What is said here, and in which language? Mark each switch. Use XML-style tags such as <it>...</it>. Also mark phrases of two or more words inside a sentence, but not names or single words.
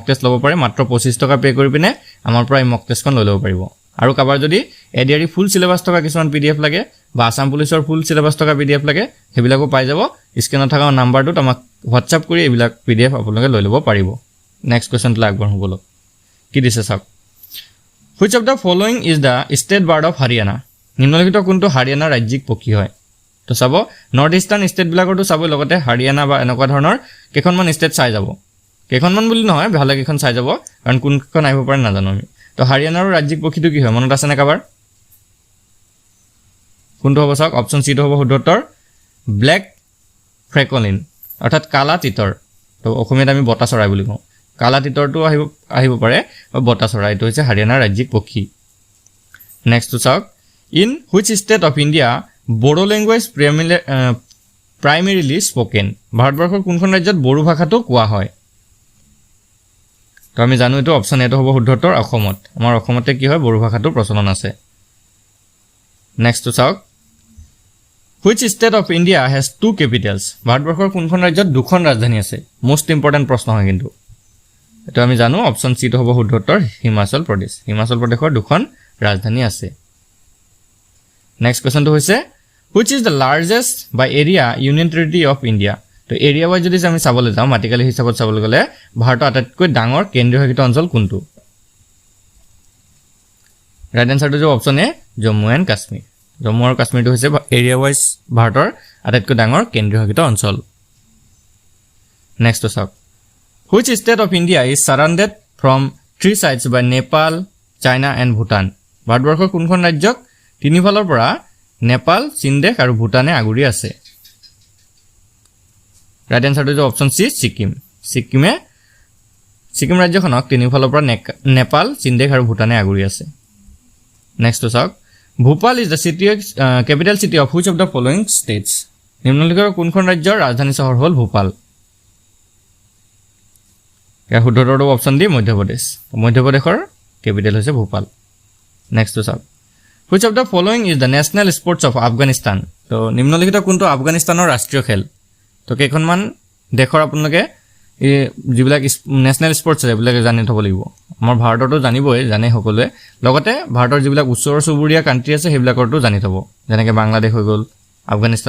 <as>টেষ্ট ল'ব পাৰে মাত্ৰ 25 টকা পে কৰি পিনে আমাৰ পৰা এই মক টেষ্টখন লৈ ল'ব পাৰিব আৰু কাবাৰ যদি এডিআৰই</as> <en>full syllabus</en> <as>থকা কিছুমান পিডিএফ লাগে বা আসাম পুলিচৰ</as> <en>full syllabus</en> <as>থকা পিডিএফ লাগে সেইবিলাকো পাই যাব স্ক্ৰিনত থকা নাম্বাৰটোত আমাক হোৱাটছআপ কৰি এইবিলাক পিডিএফ আপোনালোকে লৈ ল'ব পাৰিব নেক্সট কোৱেশ্চনটো আগবঢ়াব বলক কি দিছে চাওক</as> <en>which of the following is the state bird of Haryana</en> <as>নিম্নলিখিত কোনটো হাৰিয়ানা ৰাজ্যিক পক্ষী হয় তো চাব নৰ্থ ইষ্টাৰ্ণ ষ্টেটবিলাকৰটো চাব লগতে হাৰিয়ানা বা এনেকুৱা ধৰণৰ কেইখনমান ষ্টেট চাই যাব কেইখনমান বুলি নহয় ভালে কেইখন চাই যাব কাৰণ কোনখন আহিব পাৰে নাজানো আমি তো হাৰিয়ানাৰ ৰাজ্যিক পক্ষীটো কি হয় মনত আছে নে কাবাৰ কোনটো হ'ব চাওক অপচন চিটো হ'ব শুদ্ধ উত্তৰ</as> <en>black francolin</en> <as>অৰ্থাৎ কালা তিতৰ তো অসমীয়াত আমি বটা চৰাই বুলি কওঁ কালা তিতৰটো আহিব পাৰে বা বটা চৰাই এইটো হৈছে হাৰিয়ানাৰ ৰাজ্যিক পক্ষী নেক্সট চাওক</as> <en>in which state of India Bodo language primarily spoken</en> <as>ভাৰতবৰ্ষৰ কোনখন ৰাজ্যত বড়ো ভাষাটো কোৱা হয় তো আমি জানো এটো অপচন এটো হ'ব শুদ্ধ উত্তৰ অসমত আমাৰ অসমতে কি হয় বড়ো ভাষাটো প্ৰচলন আছে নেক্সট চাওক</as> <en>which state of India has two</en> <as>capitals ভাৰতবৰ্ষৰ কোনখন ৰাজ্যত দুখন ৰাজধানী আছে</as> <en>most important</en> <as>প্ৰশ্ন হয় কিন্তু এটো আমি জানো অপচন সি টো হ'ব শুদ্ধ উত্তৰ হিমাচল প্ৰদেশৰ দুখন ৰাজধানী আছে নেক্সট কোৱেশ্চনটো হৈছে</as> <en>which is the largest by area union territory of India</en> <as>তো</as> <en>area wise</en> <as>যদি আমি চাবলৈ যাওঁ মাটিকালি হিচাপত চাবলৈ গ'লে ভাৰতৰ আটাইতকৈ ডাঙৰ কেন্দ্ৰীয় শাসিত অঞ্চল কোনটো ৰাইট আনসাৰটো হ'ব অপচন এ জম্মু এণ্ড কাশ্মীৰ জম্মু আৰু কাশ্মীৰটো হৈছে</as> <en>area wise</en> <as>ভাৰতৰ আটাইতকৈ ডাঙৰ কেন্দ্ৰীয় শাসিত অঞ্চল নেক্সট চাওক</as> <en>which state of India is surrounded from three sides by Nepal China and Bhutan</en> <as>ভাৰতবৰ্ষৰ কোনখন ৰাজ্যক তিনিফালৰ পৰা নেপাল চীন দেশ আৰু ভুটানে আগুৰি আছে ৰাইট আনসাৰটো হ'ব অপচন সি সিকিম ৰাজ্যখনক তিনিফালৰ পৰা নেপাল চীন দেশ আৰু ভুটানে আগুৰি আছে নেক্সট চাওক</as> <en>Bhopal is the city capital city of which of the following states</en> <as>নিম্নলিখিত কোনখন ৰাজ্যৰ ৰাজধানী চহৰ হ'ল ভোপাল ইয়াৰ শুদ্ধ উত্তৰটো অপচন ডি মধ্যপ্ৰদেশৰ কেপিটেল হৈছে ভোপাল নেক্সট চাওক</as> <en>which of the following is the national sports of Afghanistan</en> <as>তো নিম্নলিখিত কোনটো আফগানিস্তানৰ ৰাষ্ট্ৰীয় খেল তো কেইখনমান দেশৰ আপোনালোকে এই যিবিলাক নেশ্যনেল স্পৰ্টছ আছে এইবিলাক জানি থ'ব লাগিব আমাৰ ভাৰততো জানিবই জানে সকলোৱে লগতে ভাৰতৰ যিবিলাক ওচৰ চুবুৰীয়া কাণ্ট্ৰি আছে সেইবিলাকৰতো জানি থ'ব যেনেকৈ বাংলাদেশ হৈ গ'ল আফগানিস্তান</as>